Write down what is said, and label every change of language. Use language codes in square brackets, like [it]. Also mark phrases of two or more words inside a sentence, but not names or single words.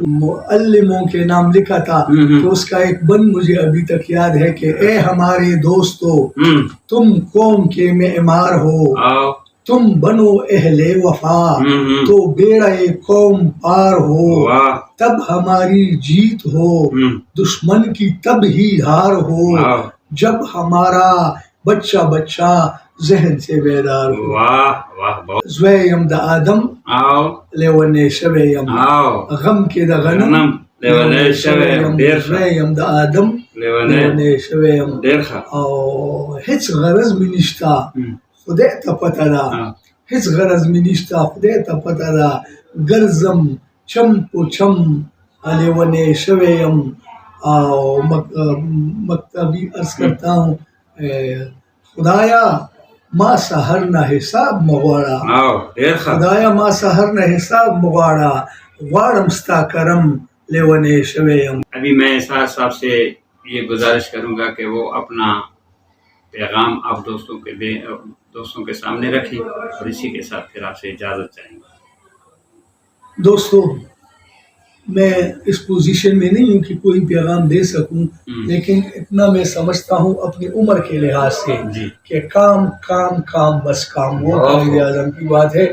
[ur] معلموں کے نام لکھا تھا تو اس کا ایک بند مجھے ابھی تک یاد ہے کہ اے ہمارے دوستو تم قوم کے معمار ہو، تم بنو اہل وفا تو بیڑا قوم پار ہو، تب ہماری جیت ہو دشمن کی تب ہی ہار ہو، جب ہمارا بچہ ذہن سے بیدار ہو. [ps] زویم دا آدم لیونے شویم غم کے دا غنم لیونے شویم، زویم دا آدم لیونے شویم. ہیچ غرض می نشتا خدای تا پتا دا، هیچ غرض می نیستا خدای تا پتا دا، گرزم چم پو چم لیونے شویم. [ur] مکتبی عرض کرتا ہوں [ps] خدایا ما سحر نہ حساب مغواڑا، خدایا ما سحر نہ حساب مغواڑا، غواڑم ستا کرم لیونے شویم. [ur] ابھی میں سعد صاحب سے یہ گزارش کروں گا کہ وہ اپنا پیغام آپ دوستوں کے سامنے رکھیں، اور اسی کے ساتھ پھر آپ سے اجازت چاہیں گے. دوستو، میں اس پوزیشن میں نہیں ہوں کہ کوئی پیغام دے سکوں، لیکن اتنا میں سمجھتا ہوں اپنی عمر کے لحاظ سے کہ کام کام کام بس کام، وہ قائد اعظم کی بات ہے.